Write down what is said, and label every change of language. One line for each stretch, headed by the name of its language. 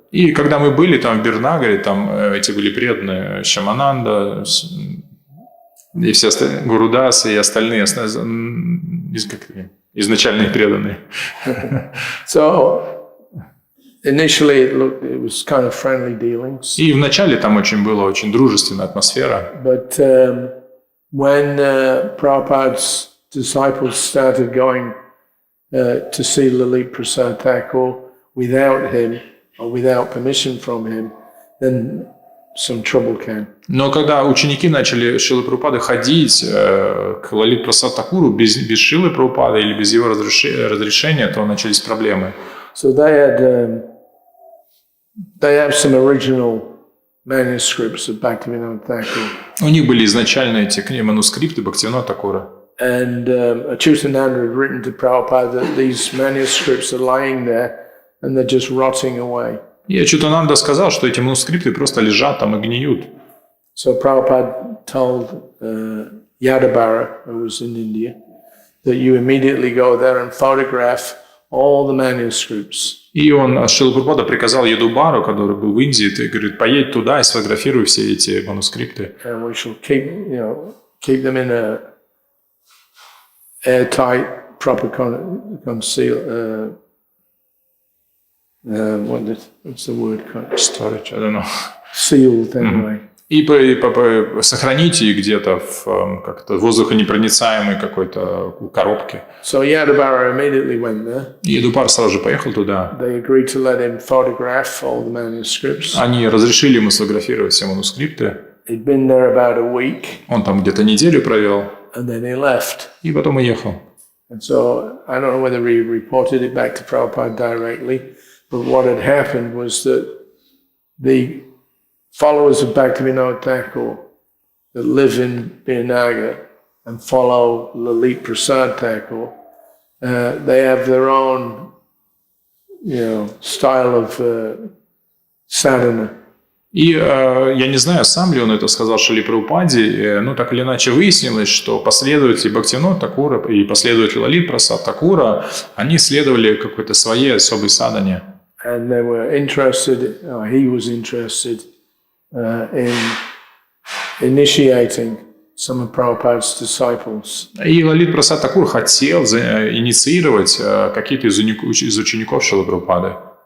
Russian: И когда мы были там в Бирнагаре, там эти были преданные Шьямананда, и все остальные, Гурудасы и остальные изначальные преданные.
English: So initially it was kind of friendly dealings.
Russian: И вначале там была очень дружественная атмосфера.
English: But when Prabhupada's disciples started going to see Lalit Prasad Thakur without him or without permission from him, then some trouble came.
Russian: Но когда ученики начали Шрилы Прабхупады ходить к Лалит Прасад Такуру без Шрилы Прабхупады или без его разрешения, то начались проблемы.
English: So they have some original manuscripts of Bhaktivinoda Thakur.
Russian: У них были изначально эти манускрипты Бхактивинода Такура.
English: And Achyutananda had written to Prabhupada that these manuscripts are lying there and they're just rotting away.
Russian: И Ачютананда сказал, что эти манускрипты просто лежат там и гниют.
English: So Prabhupada told Yadabara, who was in India, that you immediately go there and photograph all the manuscripts.
Russian: И он, Шрила Прабхупада приказал Ядубару, который был в Индии, ты, говорит, поедь туда и сфотографируй все эти манускрипты.
English: And we shall keep them in a airtight, proper conceal. What's the word? Storage, I don't know. Sealed anyway.
Russian: И сохраните их где-то в как-то воздухонепроницаемой какой-то коробке.
English: So Yadabara immediately went there.
Russian: И Ядубар сразу же поехал туда.
English: They agreed to let him photograph all the manuscripts.
Russian: Они разрешили ему сфотографировать все манускрипты.
English: He'd been there about a week.
Russian: Он там где-то неделю провел.
English: And then he left.
Russian: И потом уехал.
English: And so I don't know whether he reported it back to Prabhupada directly, but what had happened was that the followers of Bhaktivinoda Thakur that live in Birnagar and follow Lalit Prasad Thakur, they have their own, style of sadhana.
Russian: И я не знаю, сам ли он это сказал Шриле Прабхупаде, но так или иначе выяснилось, что последователи Бхактивинода Такура и последователи Лалит Прасад Такура, они следовали какой-то своей особой садхане.
English: And they were interested, or he was interested in initiating some of Prabhupada's disciples.
Russian: И Лалит Прасад Такур хотел инициировать какие-то из учеников Шрилы Прабхупады.